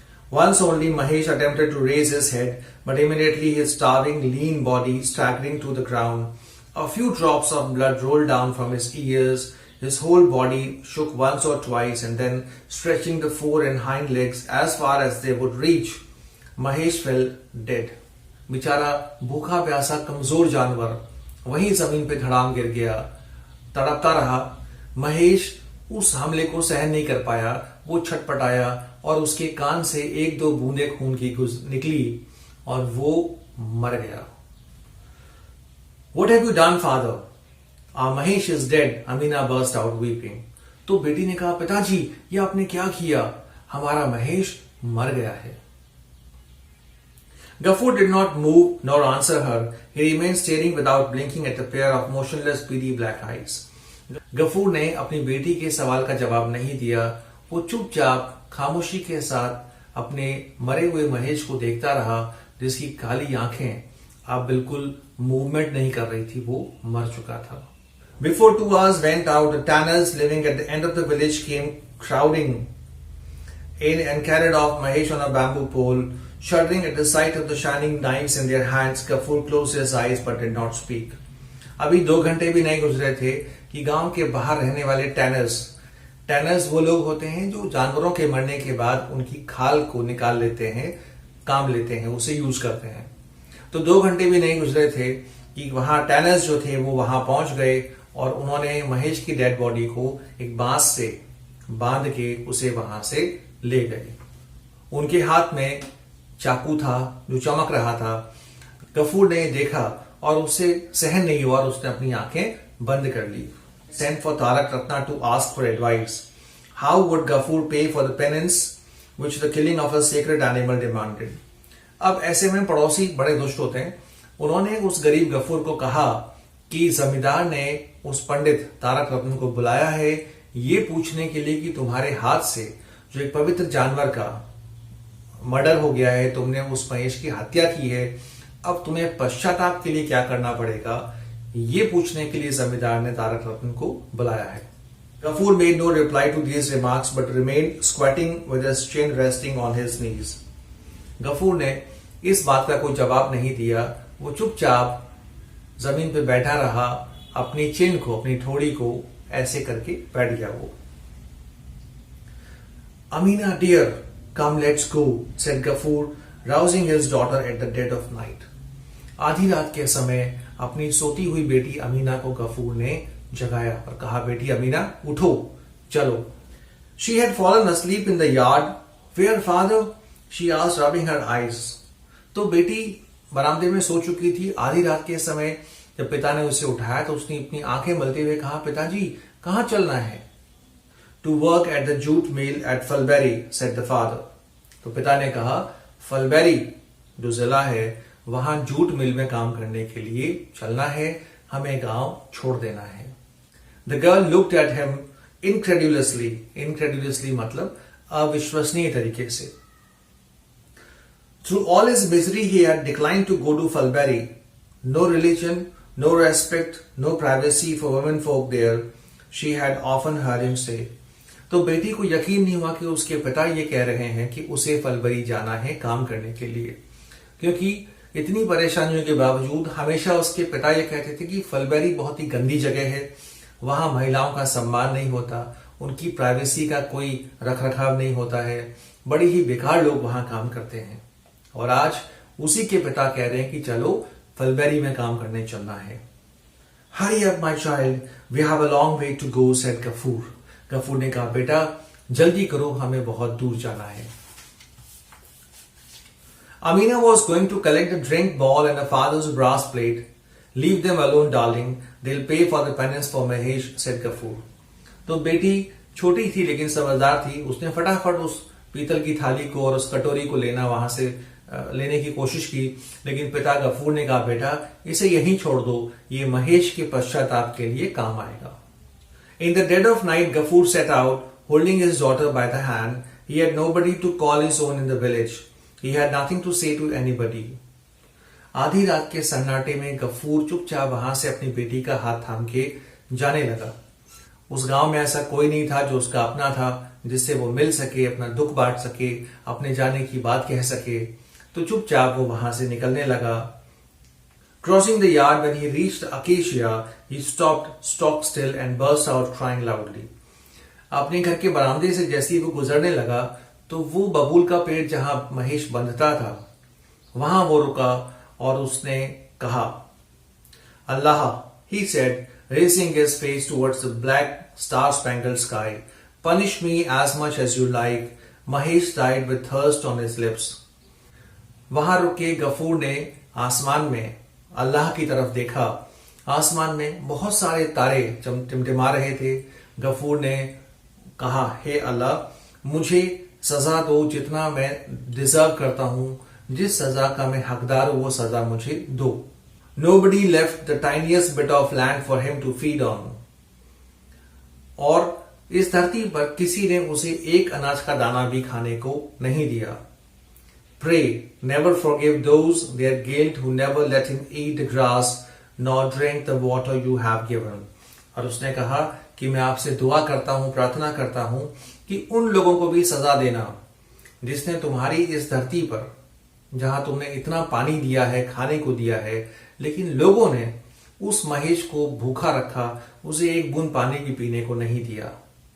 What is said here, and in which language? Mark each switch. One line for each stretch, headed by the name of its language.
English: Once only Mahesh attempted to raise his head, but immediately his starving, lean body staggering to the ground. A few drops of blood rolled down from his ears. His whole body shook once or twice, and then, stretching the fore and hind legs as far as they would reach, Mahesh fell dead.
Hindi: बेचारा भूखा प्यासा कमजोर जानवर वहीं जमीन पे धड़ाम गिर गया, तड़पता रहा। महेश उस हमले को सहन नहीं कर पाया, वो छटपटाया और उसके कान से एक दो बूंदे खून की निकली और वो मर गया।
English: What have you done, father? Our Mahesh is dead. Amina burst out weeping.
Hindi: तो बेटी ने कहा, पिताजी ये आपने क्या किया? हमारा महेश मर गया है।
English: Gafur did not move nor answer her. He remained staring without blinking at a pair of motionless, beady black eyes.
Hindi: Ghafoor ने अपनी बेटी के सवाल का जवाब नहीं दिया। वो चुपचाप खामोशी के साथ अपने मरे हुए महेश को देखता रहा, जिसकी काली आंखें अब बिल्कुल मूवमेंट नहीं कर रही थी, वो मर चुका था।
English: Before 2 hours went out, the tanners living at the end of the village came crowding in and carried off Mahesh on a bamboo pole. Shuddering at the sight of the shining knives in their hands, Gafur closed his eyes but did not speak.
Hindi: अभी 2 घंटे भी नहीं गुजरे थे कि गांव के बाहर रहने वाले टैनर्स वो लोग होते हैं जो जानवरों के मरने के बाद उनकी खाल को निकाल लेते हैं, काम लेते हैं, उसे यूज करते हैं। तो 2 घंटे भी नहीं गुजरे थे कि वहां टैनर्स जो थे वो वहां पहुंच गए और उन्होंने महेश की डेड बॉडी को एक बांस से बांध के उसे वहां से ले गए। उनके हाथ में चाकू था जो चमक रहा था। गफूर ने देखा और उसे सहन नहीं हुआ और उसने अपनी आंखें बंद कर ली।
English: Sent for Tarak Ratna to ask for advice. How would Gafur pay for the penance which the killing of a sacred animal demanded?
Hindi: अब ऐसे में पड़ोसी बड़े दुष्ट होते हैं। उन्होंने उस गरीब गफूर को कहा कि जमींदार ने उस पंडित तारक रत्न को बुलाया है ये पूछने के लिए कि तुम्हारे हाथ से जो एक पवित्र जानवर का मर्डर हो गया है, तुमने उस महेश की हत्या की है, अब तुम्हें पश्चाताप के लिए क्या करना पड़ेगा, ये पूछने के लिए जमींदार ने तारक रत्न को बुलाया है।
English: Gafur made no reply to these remarks but remained squatting with his chin resting on his knees.
Hindi: Ghafoor ने इस बात का कोई जवाब नहीं दिया, वो चुपचाप जमीन पे बैठा रहा, अपनी चिन को, अपनी ठोड़ी को ऐसे करके बैठ गया वो।
English: Amina dear, come let's go, said Gafur, rousing his daughter at the dead of night.
Hindi: आधी रात के समय अपनी सोती हुई बेटी अमीना को गफूर ने जगाया और कहा, बेटी अमीना उठो, चलो।
English: She had fallen asleep in the yard. Where father? She asked, rubbing her eyes.
Hindi: तो बेटी बरामदे में सो चुकी थी। आधी रात के समय जब पिता ने उसे उठाया तो उसने अपनी आंखें मलते हुए कहा, पिताजी कहां चलना है?
English: To work at the jute mill at Falberry, said the father.
Hindi: तो पिता ने कहा, फलबेरी जो जिला है वहां जूट मिल में काम करने के लिए चलना है, हमें गांव छोड़ देना है।
English: The girl looked at him incredulously.
Hindi: Incredulously मतलब अविश्वसनीय तरीके से।
English: Through all his misery, he had declined to go to Falberry. No religion, no respect, no privacy for women folk there, she had often heard him say.
Hindi: तो बेटी को यकीन नहीं हुआ कि उसके पिता ये कह रहे हैं कि उसे फलबरी जाना है काम करने के लिए, क्योंकि इतनी परेशानियों के बावजूद हमेशा उसके पिता ये कहते थे कि फलबरी बहुत ही गंदी जगह है, वहां महिलाओं का सम्मान नहीं होता, उनकी प्राइवेसी का कोई रखरखाव नहीं होता है, बड़ी ही बेकार लोग वहां काम करते हैं। और आज उसी के पिता कह रहे हैं कि चलो फलबरी में काम करने चलना है।
English: Hurry up my child, we have a long way to go, said Ghafoor.
Hindi: Ghafoor ने कहा, बेटा जल्दी करो, हमें बहुत दूर जाना है।
English: Amina was going to collect a drink ball and her father's brass plate. Leave them alone, darling. They'll pay for the penance for Mahesh, said Ghafoor.
Hindi: तो बेटी छोटी थी लेकिन समझदार थी, उसने फटाफट उस पीतल की थाली को और उस कटोरी को वहां से लेने की कोशिश की, लेकिन पिता गफूर ने कहा, बेटा इसे यहीं छोड़ दो, ये महेश के पश्चाताप के लिए काम आएगा।
English: In the dead of night, Gafur set out, holding his daughter by the hand. He had nobody to call his own in the village. He had nothing to say to anybody.
Hindi: आधी रात के सन्नाटे में गफूर चुपचाप वहां से अपनी बेटी का हाथ थाम के जाने लगा। उस गांव में ऐसा कोई नहीं था जो उसका अपना था, जिससे वो मिल सके, अपना दुख बांट सके, अपने जाने की बात कह सके। तो चुपचाप वो वहां से निकलने लगा।
English: Crossing the yard, when he reached acacia, he stopped stock still and burst out crying loudly.
Hindi: अपने घर के बरामदे से जैसे ही वो गुजरने लगा तो वो बबूल का पेड़ जहां महेश बंधता था वहां वो रुका और उसने कहा, अल्लाह,
English: he said, raising his face towards the black star-spangled sky, punish me as much as you like. Mahesh died with thirst on his lips.
Hindi: वहां रुके गफूर ने आसमान में अल्लाह की तरफ देखा। आसमान में बहुत सारे तारे टिमटिमा रहे थे। गफूर ने कहा, हे अल्लाह, मुझे सजा दो जितना मैं डिजर्व करता हूं, जिस सजा का मैं हकदार हूं वो सजा मुझे दो।
English: Nobody left the tiniest bit of land for him to feed on.
Hindi: और इस धरती पर किसी ने उसे एक अनाज का दाना भी खाने को नहीं दिया।
English: Pray, never forgive those their guilt who never let him eat the grass nor drink the water you have given.
Hindi: और उसने कहा कि मैं आपसे दुआ करता हूं, प्रार्थना करता हूं कि उन लोगों को भी सजा देना जिसने तुम्हारी इस धरती पर, जहां तुमने इतना पानी दिया है, खाने को दिया है, लेकिन लोगों ने उस महेश को भूखा रखा, उसे एक बूंद पानी भी पीने को नहीं दिया।